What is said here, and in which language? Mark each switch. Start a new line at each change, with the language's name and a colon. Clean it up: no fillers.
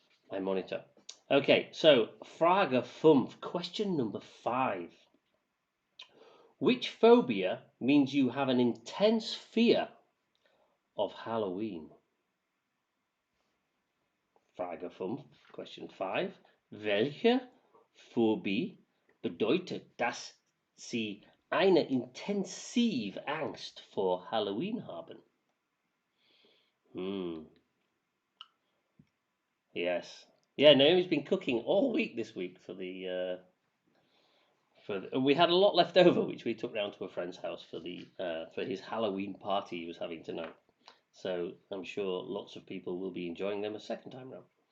English: my monitor. Okay, so
German: Frage 5.
English: Question number 5. Which phobia means you have an intense fear of Halloween?
German: Frage 5.
English: Question 5.
German: Welche Phobie bedeutet, dass Sie eine intensive Angst vor Halloween haben?
English: Yes. Yeah, Naomi's been cooking all week this week for the we had a lot left over, which we took round to a friend's house for his Halloween party he was having tonight. So I'm sure lots of people will be enjoying them a second time round.